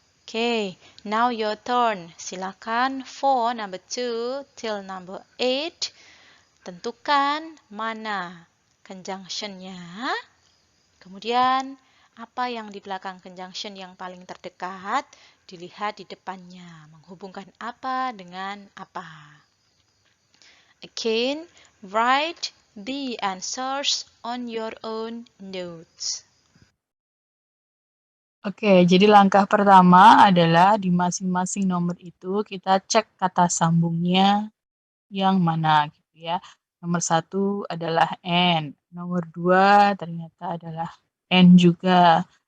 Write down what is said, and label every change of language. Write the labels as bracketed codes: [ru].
[en] Okay, now your turn. Silakan for number 2 till number 8. [id] Tentukan mana conjunction-nya. Kemudian, apa yang di belakang conjunction yang paling terdekat, dilihat di depannya. Menghubungkan apa dengan apa. [en] Again, write the answers on your own notes. [id] Oke, jadi langkah pertama adalah di masing-masing nomor itu kita cek kata sambungnya yang mana gitu ya. Nomor 1 adalah N, nomor 2 ternyata adalah N juga.